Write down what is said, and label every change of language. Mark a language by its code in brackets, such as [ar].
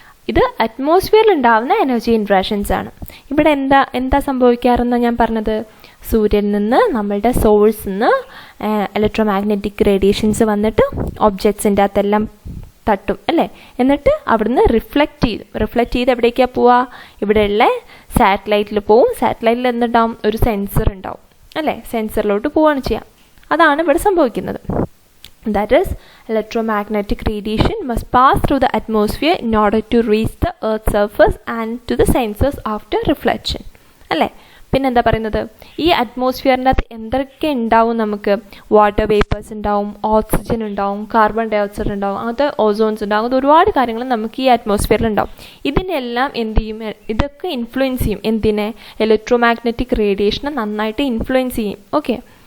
[ml] ഇത് അറ്റ്മോസ്ഫിയറിൽ ഉണ്ടാവുന്ന energy interactions ആണ്. ഇവിടെ എന്താ സംഭവിക്കാറെന്നാണ് ഞാൻ പറഞ്ഞത്, സൂര്യനിൽ നിന്ന് നമ്മളുടെ സോഴ്സിൽ നിന്ന് ഇലക്ട്രോ മാഗ്നറ്റിക് റേഡിയേഷൻസ് വന്നിട്ട് ഒബ്ജക്ട്സിൻ്റെ അകത്തെല്ലാം തട്ടും അല്ലേ. എന്നിട്ട് അവിടുന്ന് റിഫ്ലക്റ്റ് ചെയ്ത് എവിടേക്കാണ് പോവുക, ഇവിടെയുള്ള സാറ്റലൈറ്റിൽ പോവും. സാറ്റലൈറ്റിൽ എന്തുണ്ടാവും, ഒരു സെൻസർ ഉണ്ടാവും അല്ലേ. സെൻസറിലോട്ട് പോവുകയാണ് ചെയ്യാം. അതാണ് ഇവിടെ സംഭവിക്കുന്നത്. [en] That is, electromagnetic radiation must pass through the atmosphere in order to reach the earth's surface and to the sensors after reflection. [ml] അല്ലേ. പിന്നെന്താ പറയുന്നത്, ഈ അറ്റ്മോസ്ഫിയറിൻ്റെ അകത്ത് എന്തൊക്കെ ഉണ്ടാവും, നമുക്ക് വാട്ടർ വേപ്പേഴ്സ് ഉണ്ടാവും, ഓക്സിജൻ ഉണ്ടാവും, കാർബൺ ഡൈ ഓക്സൈഡ് ഉണ്ടാവും, അങ്ങനത്തെ ഓസോൺസ് ഉണ്ടാവും, അങ്ങനത്തെ ഒരുപാട് കാര്യങ്ങൾ നമുക്ക് ഈ അറ്റ്മോസ്ഫിയറിൽ ഉണ്ടാവും. ഇതിനെല്ലാം എന്ത് ചെയ്യും, ഇതൊക്കെ ഇൻഫ്ലുവൻസ് ചെയ്യും എന്തിനെ, ഇലക്ട്രോ മാഗ്നറ്റിക് റേഡിയേഷനെ നന്നായിട്ട് ഇൻഫ്ലുവൻസ് ചെയ്യും. ഓക്കെ.